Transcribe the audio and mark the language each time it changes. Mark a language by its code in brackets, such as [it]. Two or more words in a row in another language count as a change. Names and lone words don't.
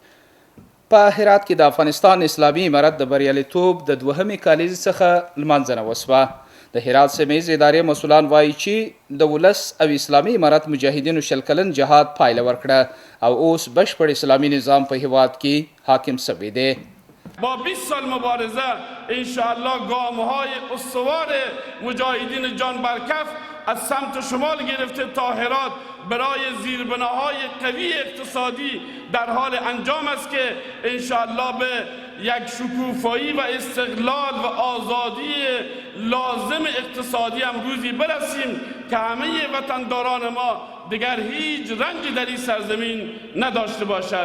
[ps] په هرات کې د افغانستان اسلامي امارت د بریالیتوب د دوهمې کلیزې څخه لمانځنه وسوه. د هرات سیمهیز ادارې مسؤلان وایي چې د ولس او اسلامي امارت مجاهدینو 100 کلن جهاد پایله ورکړه او اوس بشپړ اسلامي نظام په هیواد کې حاکم شوی دی. [fa] با 20 سال مبارزه انشاءالله گام‌های استوار مجاهدین جان برکف از سمت شمال گرفته تا هرات برای زیربناهای قوی اقتصادی در حال انجام است که انشاءالله به یک شکوفایی و استقلال و آزادی لازم اقتصادی هم روزی برسیم که همه وطنداران ما دیگر هیچ رنجی در این سرزمین نداشته باشد.